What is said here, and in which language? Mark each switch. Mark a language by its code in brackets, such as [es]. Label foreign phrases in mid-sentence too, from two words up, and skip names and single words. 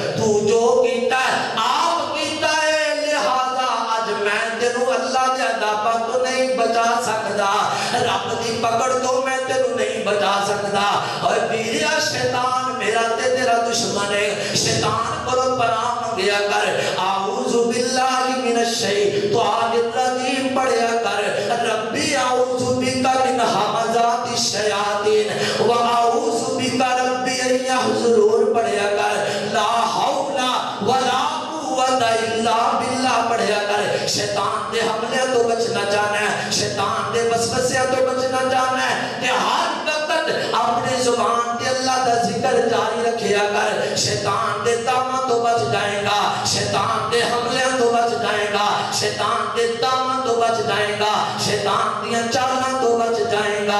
[pa] تو جو کیتا آپ کیتا ہے، لہٰذا اج میں تینوں اللہ دے عذاباں تو نہیں بچا سکدا، رب دی پکڑ تو میں تینوں نہیں بچا سکدا. اور بیریا شیطان میرا تے تیرا دشمن ہے، شیطان کو پناہ منگیا کر, [ar] أعوذ بالله من الشيطان الرجيم [pa] پڑھیا کر, [ar] رب أعوذ بك من همزات الشياطين وأعوذ بك رب أن يحضرون [pa] پڑھیا کر, [ar] لا حول ولا قوة إلا بالله [pa] پڑھیا کر. شیطان دے حملے تو بچنا چاہنا ہے، شیطان دے وسوسے تو بچنا چاہنا ہے، تے ہر وقت اپنی زبان تے اللہ دا ذکر جاری رکھیا کر. شیطان دے داماں تو بچ جائے گا، شیطان دے حملے تو بچ جائے گا، شیطان دے داماں تو بچ جائے گا، شیطان دیاں چالاں تو بچ جائے گا.